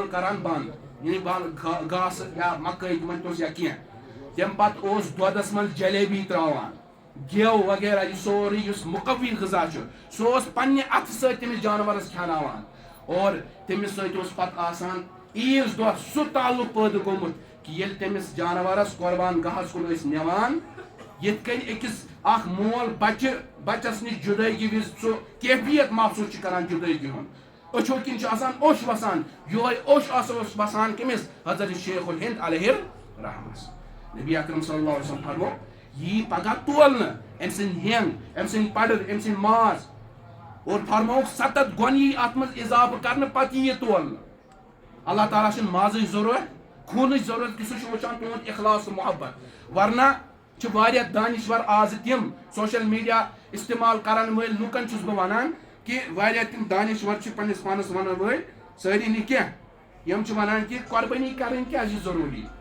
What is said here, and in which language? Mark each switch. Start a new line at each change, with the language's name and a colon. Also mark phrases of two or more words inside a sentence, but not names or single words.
Kashmiri: کران بنٛد یعنی گاسہٕ یا مکٲے مٲنۍتوس یا کینٛہہ تمہِ پتہٕ اوس دۄدس منٛز جلیبی تراوان گیو وغیرہ یہِ سورُے یُس مُقوی غذا چھُ سُہ اوس پننہِ اَتھٕ سۭتۍ تٔمِس جانورس کھٮ۪ناوان اور تٔمِس سۭتۍ اوس پتہٕ آسان عیٖذ دۄہ سُہ تعلق پٲدٕ گوٚمُت کہِ ییٚلہِ تٔمِس جانورس قۄربان گاہس کُن ٲسۍ نِوان یِتھ کٔنۍ أکِس اکھ مول بچس نِش جُدٲگی وِزِ سُہ کیفیت محسوٗس چھُ کران جُدٲگی ہُنٛد أچھو کِنۍ چھُ آسان اوٚش وسان یِہوے اوٚش اوس وسان کٔمِس حضرت شیخ الہند علیہ رحمس نبی اکرم
Arabic: صلی اللہ علیہ وسلم
Kashmiri: فرمو یی پگہ تولنہٕ أمۍ سٕنٛدۍ ہینٛگ أمۍ سٕنٛدۍ پڑٕر أمۍ سٕنٛدۍ ماز اور فرمووُکھ 7 گۄن یی اتھ منٛز اضافہٕ کرنہٕ پتہٕ یی یہِ تولنہٕ اللہ تعالیٰ چھُنہٕ مازٕچ ضروٗرت خوٗنٕچ ضروٗرت کہِ سُہ چھُ وٕچھان تُہُنٛد اخلاص تہٕ محبت ورنہ چھِ واریاہ دانِشور آزٕ تِم
English: social media
Kashmiri: استعمال کرن وٲلۍ لُکن چھُس بہٕ ونان کہِ واریاہ تِم دانِشور چھِ پننِس پانس ونن وٲلۍ سٲری نہٕ کینٛہہ یِم چھِ ونان کہِ قۄربٲنی کرٕنۍ کیٛازِ چھِ ضروٗری